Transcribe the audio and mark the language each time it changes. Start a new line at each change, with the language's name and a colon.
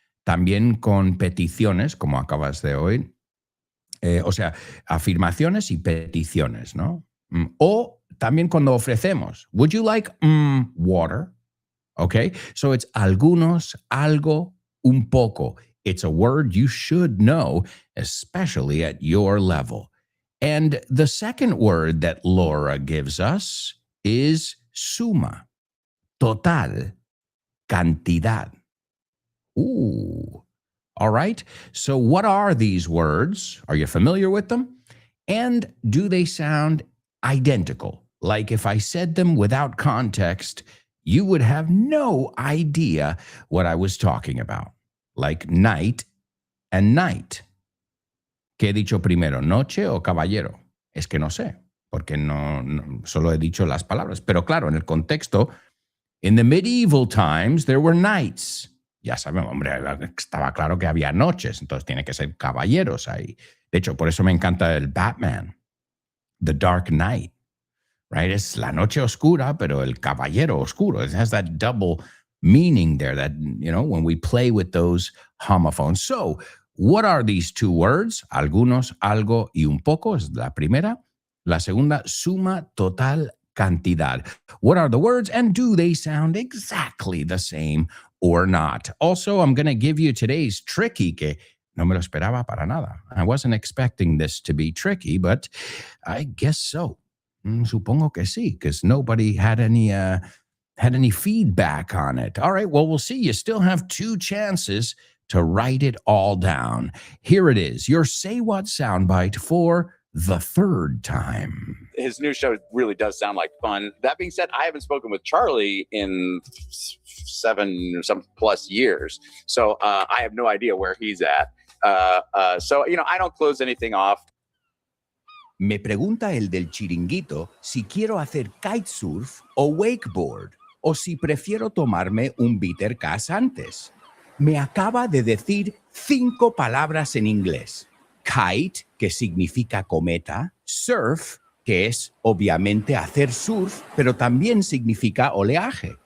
Spanish: También con peticiones, como acabas de oír. O sea, afirmaciones y peticiones, ¿no? O también cuando ofrecemos,
English: would you like water? Okay, so it's
Spanish: algunos, algo, un poco.
English: It's a word you should know, especially at your level. And the second word that Laura gives us is
Spanish: suma, total, cantidad.
English: Ooh. All right. So, what are these words? Are you familiar with them? And do they sound identical? Like if I said them without context, you would have no idea what I was talking about. Like night and night.
Spanish: ¿Qué he dicho primero, noche o caballero? Es que no sé, porque solo he dicho las palabras. Pero claro, en el contexto,
English: in the medieval times, there were knights.
Spanish: Ya sabemos, hombre, estaba claro que había noches, entonces tiene que ser caballeros ahí. De hecho, por eso me encanta el Batman, The Dark Knight, right? Es la noche oscura, pero el caballero oscuro.
English: It has that double meaning there that, when we play with those homophones. So, what are these two words?
Spanish: Algunos, algo y un poco es la primera. La segunda, suma, total, cantidad.
English: What are the words and do they sound exactly the same or not? Also, I'm going to give you today's tricky,
Spanish: que no me lo esperaba para nada.
English: I wasn't expecting this to be tricky, but I guess so.
Spanish: Supongo que sí,
English: because nobody had any feedback on it. All right, well, we'll see. You still have 2 chances to write it all down. Here it is, your Say What soundbite for the third time. His new show really does sound like fun. That being said, I haven't spoken with Charlie in 7 or some plus years. So I have no idea where he's at. So, I don't close anything off.
Spanish: Me pregunta el del chiringuito si quiero hacer kitesurf o wakeboard o si prefiero tomarme un bitter cas antes. Me acaba de decir 5 palabras en inglés. Kite, que significa cometa. Surf, que es obviamente hacer surf, pero también significa oleaje.